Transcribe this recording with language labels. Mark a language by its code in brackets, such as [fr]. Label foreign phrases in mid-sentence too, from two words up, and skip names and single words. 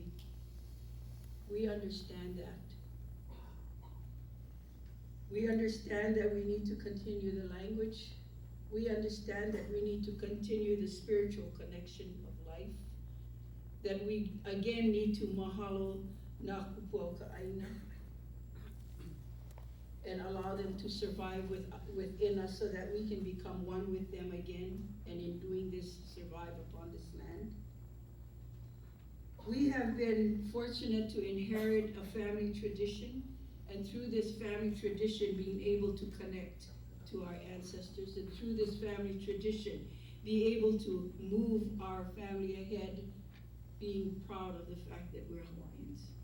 [en] We understand that. We understand that we need to continue the language. We understand that we need to continue the spiritual connection of life. That we again need to [haw] mahalo na kupuoka aina [en] and allow them to survive within us so that we can become one with them again, and in doing this, survive upon this land. We have been fortunate to inherit a family tradition, and through this family tradition being able to connect to our ancestors, and through this family tradition be able to move our family ahead, being proud of the fact that we're Hawaiians.